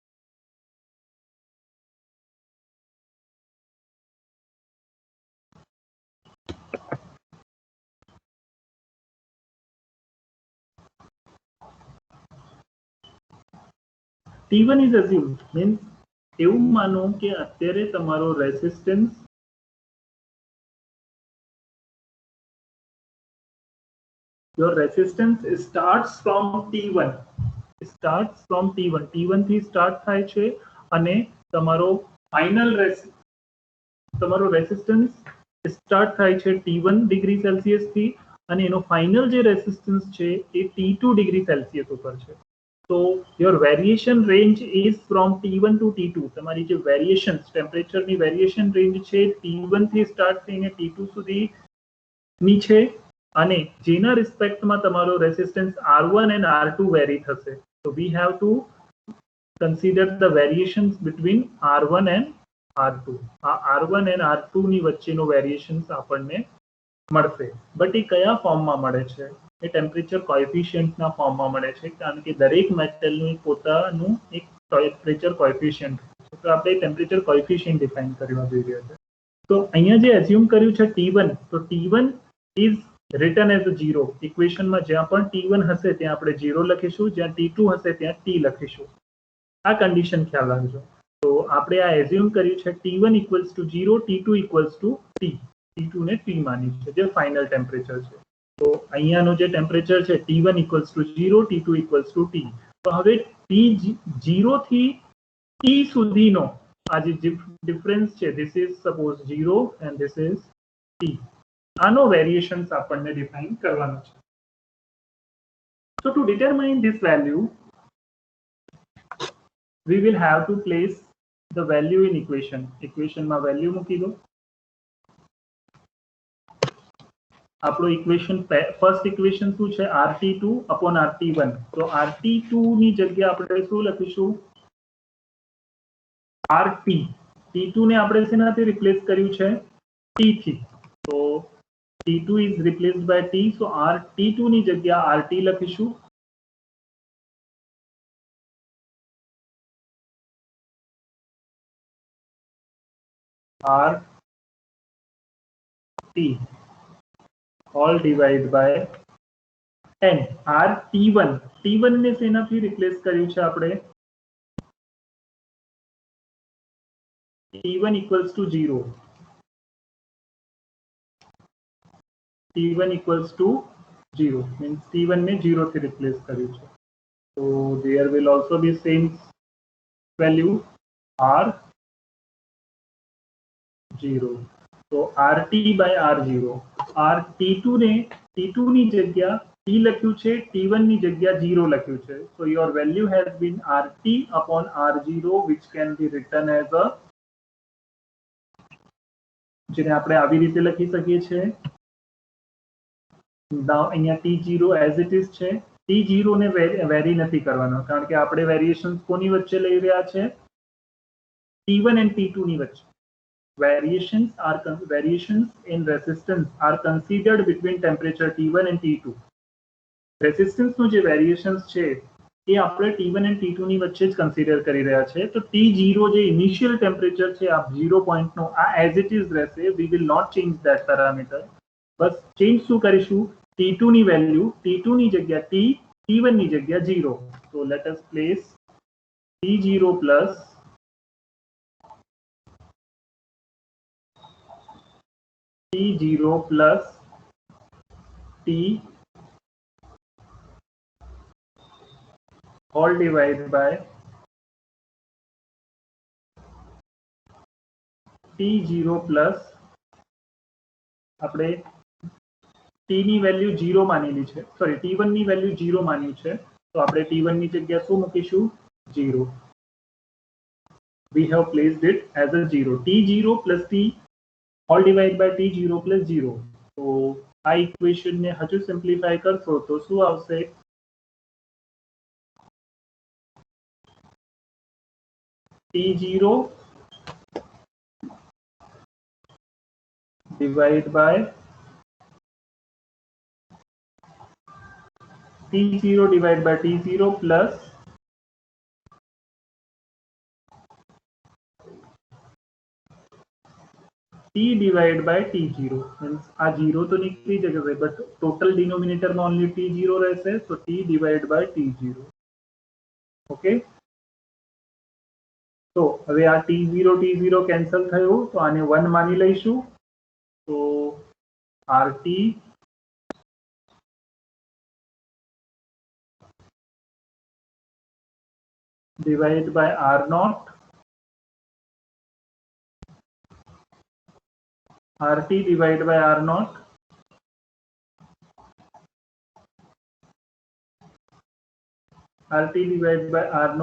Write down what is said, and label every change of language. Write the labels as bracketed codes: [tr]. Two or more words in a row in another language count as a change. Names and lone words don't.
[en] T1 is assumed means [gu] એવું માનો કે અત્યારે તમારો રેસિસ્ટન્સ [en] your resistance starts from T1. [gu] T1 થી સ્ટાર્ટ થાય છે અને તમારો ફાઇનલ તમારો રેસિસ્ટન્સ સ્ટાર્ટ થાય છે T1 ડિગ્રી સેલ્સિયસ થી અને એનો ફાઇનલ જે રેસિસ્ટન્સ છે એ T2 ડિગ્રી સેલ્સિયસ ઉપર છે. [en] So your variation range is from T1 to T2. [gu] તમારી જે વેરિએશન્સ ટેમ્પરેચરની વેરિએશન રેન્જ છે T1 થી સ્ટાર્ટ થઈને T2 સુધીની છે અને જેના રિસ્પેક્ટમાં તમારો રેસિસ્ટન્સ R1 and R2 વેરી થશે. [en] So we have to consider the variations between R1 and R2. [gu] R1 and R2 ની વચ્ચેનો વેરિએશન્સ આપણને મળશે. બટ એ કયા ફોર્મમાં મળે છે? એ ટેમ્પરેચર કોએફિશિયન્ટના ફોર્મમાં મળે છે કારણ કે દરેક મેટલનું પોતાનું એક ટેમ્પરેચર કોએફિશિયન્ટ છે. તો આપણે ટેમ્પરેચર કોએફિશિયન્ટ ડિફાઇન કરવા જઈ રહ્યા છે. તો અહીંયા જે એઝ્યુમ કર્યું છે T1, તો T1 [en] is written as a [gu] 0. ઇક્વેશનમાં જ્યાં પણ T1 હશે ત્યાં આપણે 0 લખીશું, જ્યાં T2 હશે ત્યાં T લખીશું. આ કન્ડિશન ખ્યાલ રાખજો. તો આપણે આ એઝ્યુમ કર્યું છે [en] T1 equals to 0, T2 equals to T. [gu] T2 ને T માન્યું છે જે ફાઇનલ ટેમ્પરેચર છે. તો અહીંયાનો જે ટેમ્પરેચર છે [en] T1 equals to 0, T2 equals to T. [gu] તો હવે T0 થી T સુધીનો આ જે ડિફરન્સ છે [en] this is suppose 0 and this is t. [gu] આનો વેરિએશન્સ આપણને ડિફાઇન કરવાનો છે. [en] So to determine this value, we will have to place the value in equation. [gu] Equation માં value મૂકી દો. આપણો ઇક્વેશન ફર્સ્ટ ઇક્વેશન શું છે rt2 upon rt1. તો rt2 ની જગ્યા આપણે શું લખીશું rt. t2 ને આપણે શેનાથી રિપ્લેસ કર્યું છે t થી. [en] તો t2 is replaced by t. so rt2 [gu] ની જગ્યા rt લખીશું. [en] rt all divided by n. [gu] rt1 t1 ને શેનાથી રિપ્લેસ કર્યું છે આપણે [en] t1 equals to 0. t1 equals to 0 means [gu] t1 ને 0 થી રિપ્લેસ કર્યું છે. [en] so there will also be same value r0. so rt by r0. [gu] rt2 ને t2 ની જગ્યા t લખ્યું છે t1 ની જગ્યા 0 લખ્યું છે. [en] so your value has been rt upon r0 which can be written as a [gu] જેને આપણે આવી રીતે લખી શકીએ છીએ. now અહીંયા t0 [en] as it is [gu] છે. t0 ને વેરી નથી કરવાનો કારણ કે આપણે વેરિએશન્સ કોની વચ્ચે લઈ રહ્યા છે t1 and t2 ની વચ્ચે. [en] variations in resistance are considered between temperature T1 and T2. [gu] રેઝિસ્ટન્સ નું જે વેરિએશન્સ છે એ આપણે T1 and T2 ની વચ્ચે જ કન્સિડર કરી રહ્યા છે. તો T0 જે ઇનિશિયલ ટેમ્પરેચર છે આ 0 પોઈન્ટ નો આ [en] as it is [gu] રહેશે. [en] we will not change that parameter. [gu] બસ ચેન્જ શું કરીશું T2 ની વેલ્યુ T2 ની જગ્યા T, T1 ની જગ્યા 0. તો [en] let us place [gu] T0 પ્લસ [en] T0 plus T all divided by T0 plus [gu] આપણે T ની વેલ્યુ 0 માનેલી છે સોરી T1 ની વેલ્યુ 0 માન્યું છે. તો આપણે T1 ની જગ્યા શું મૂકીશું 0. [en] we have placed it as a 0. T0 plus T all divided by T0 plus 0. [gu] તો આ ઇક્વેશન ને હજુ સિમ્પ્લિફાય કરશો તો શું આવશે T0 [en] divided by T0 divided by T0 plus T divided by T0 means [gu] આ 0 તો નીકળી જશે બટ ટોટલ ડિનોમિનેટર માં ઓન્લી T0 રહેશે. [en] તો T divided by T0. ઓકે. [gu] તો હવે આ T0 કેન્સલ થયું તો આને 1 માની લઈશું. [en] તો RT divided by R0 RT divided by R0 RT divided by R0.